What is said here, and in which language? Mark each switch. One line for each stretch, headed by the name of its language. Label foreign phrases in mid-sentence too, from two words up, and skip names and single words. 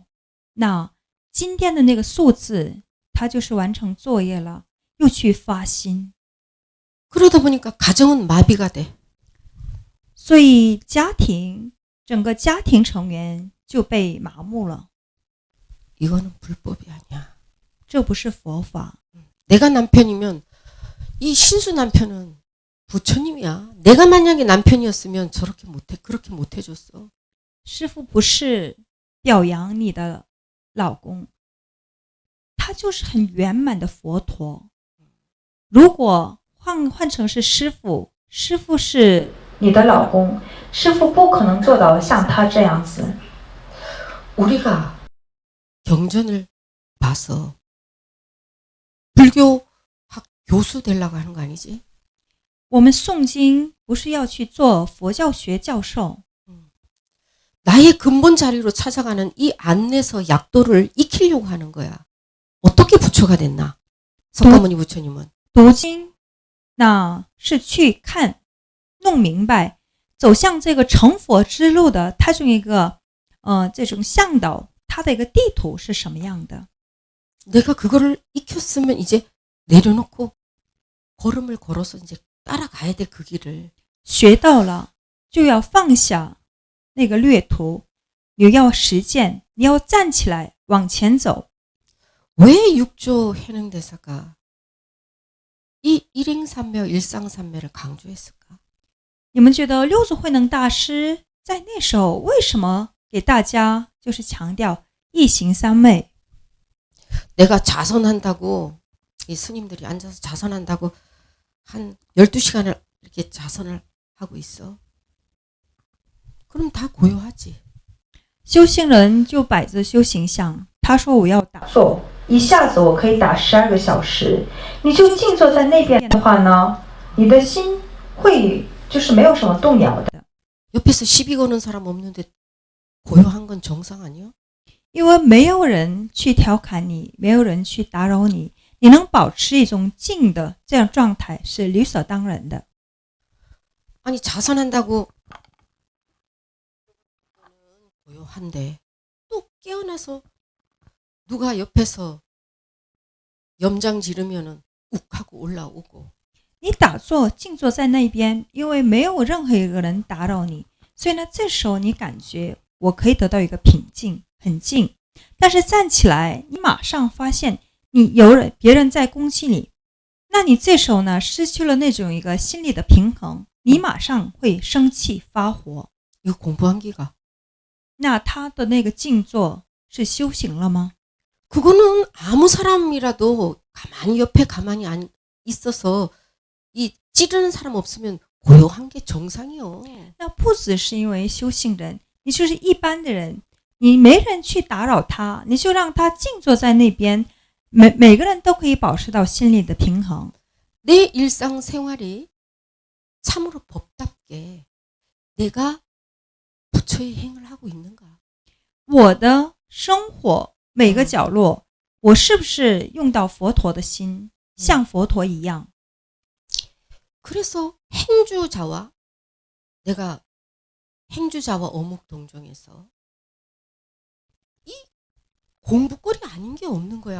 Chinese: 那今天的那个数字，他就是完成作业了，又去发心，
Korean: 그러다 보니까 가정은 마비가 돼.
Chinese: 所以整个家庭成员就被麻木了。
Korean: 이거는 불법이 아니야.
Chinese: 这不是佛法。
Korean: 내가 남편이면 이 신수 남편은 부처님이야. 내가 만약에 남편이었으면 그렇게 못 해줬어.
Chinese: 师父不是表扬你的老公，他就是很圆满的佛陀。如果换成是师父，师父是你的老公，师父不可能做到像他这样子。
Korean: 우리가 경전을 봐서 불교학 교수 되려고 하는 거 아니지?
Chinese: 我们诵经不是要去做佛教学教授，
Korean: 나의 근본 자리로 찾아가는 이 안내서 약도를 익히려고 하는 거야. 어떻게 부처가 됐나? 석가모니 부처님은.
Chinese: 读经，那是去看、弄明白，走向这个成佛之路的它这一个这种向导，它的一个地图是什么样的？
Korean: 내가 그거를 익혔으면 이제 내려놓고 걸음을 걸어서 이제 따라가야 돼, 그 길을.
Chinese: 学到了就要放下那个略图，你要实践，你要站起来往前走。
Korean: 왜 육조 해능대사가 이 일행삼매, 일상삼매를 강조했을까?
Chinese: 你们觉得六祖慧能大师在那时候为什么给大家就是强调一行三昧？
Korean: 내가 자선한다고 이 스님들이 앉아서 자선한다고 한 12시간을 이렇게 자선을 하고 있어. 그럼 다 고요하지.
Chinese: 修行人就摆着修行相，他说我要打坐，一下子我可以打12个小时。你就静坐在那边的话呢，你的心会就是没有什么动摇的。
Korean: 옆에서 시비 거는 사람 없는데 고요한 건 정상 아니야?
Chinese: 因为没有人去调侃你，没有人去打扰你，你能保持一种静的这样状态是理所当然的。
Korean: 아니 자선한다고 고요한데 또 깨어나서 누가 옆에서 염장 지르면은 욱하고 올라오고.
Chinese: 你打坐静坐在那边，因为没有任何一个人打扰你，所以呢，这时候你感觉我可以得到一个平静，很静。但是站起来，你马上发现你有人别人在攻击你，那你这时候呢失去了那种一个心理的平衡，你马上会生气发火。
Korean: 이거 공부한 기가.
Chinese: 那他的那个静坐是修行了吗？
Korean: 그거는 아무 사람이라도 가만히 옆에 가만히 있어서 이 찌르는 사람 없으면 고요한 게 정상이요.
Chinese: 那不只是因为修行人，你就是一般的人，你没人去打扰他，你就让他静坐在那边，每个人都可以保持到心理的平衡。
Korean: 내 일상생활이 참으로 법답게 내가 부처의 행을 하고 있는가?
Chinese: 我的生活每个角落，我是不是用到佛陀的心，像佛陀一样？
Korean: 그래서 행주자와 내가 행주자와 어묵동정에서 이 공부거리 아닌 게 없는 거야.